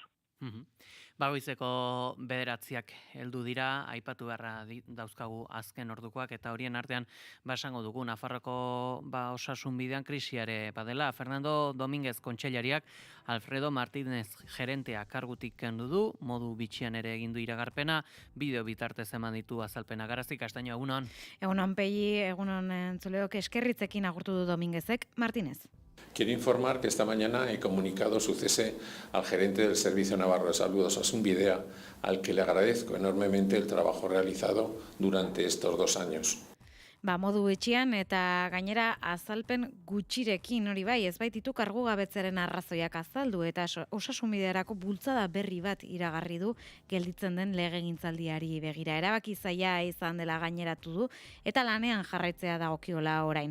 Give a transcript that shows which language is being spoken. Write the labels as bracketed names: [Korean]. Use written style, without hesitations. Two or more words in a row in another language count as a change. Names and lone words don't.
[Basque] Goizeko 9:00 heldu dira, aipatu beharra dauzkagu azken ordukoak, eta horien artean esango dugu Nafarroko osasun bidean krisiare badela. Fernando Domínguez kontseilariak Alfredo Martínez gerentea kargutik kendu du, modu bitxian ere egin du iragarpena, bideo bitartez eman ditu azalpena. Garazi Castaño, egunon. Egunon Pegi, egunon entzuleok, eskerritzekin agurtu du Domínguezek. Martínez. [Spanish] Quiero informar que esta mañana he comunicado su cese al gerente del Servicio Navarro de Salud Osasun Bidea, al que le agradezco enormemente el trabajo realizado durante estos 2 años. [Basque] Modu etxean eta gainera azalpen gutxirekin hori bai, ez baititu kargugabetzaren arrazoiak azaldu eta osasunbidearako bultzada berri bat iragarri du gelditzen den legegintzaldiari begira. Erabaki zaila izan dela gaineratu du eta lanean jarraitzea dagokiola orain.